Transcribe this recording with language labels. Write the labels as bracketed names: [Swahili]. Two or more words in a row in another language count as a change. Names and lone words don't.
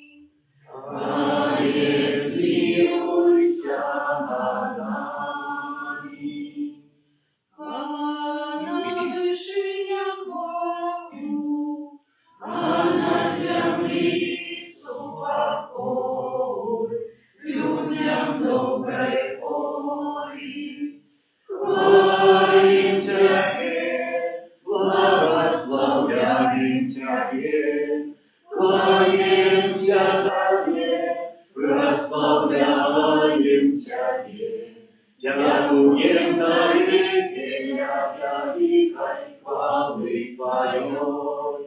[Rusyn] Пане, змилуйся над нами. На вишинях Богу, а на землі супокой, людям доброй волі. Хвалим Тебе, благословляем Тебе, кланяемся Тебе, прославляем Тебе, дякуем Тебе для великой хвалы Твоей.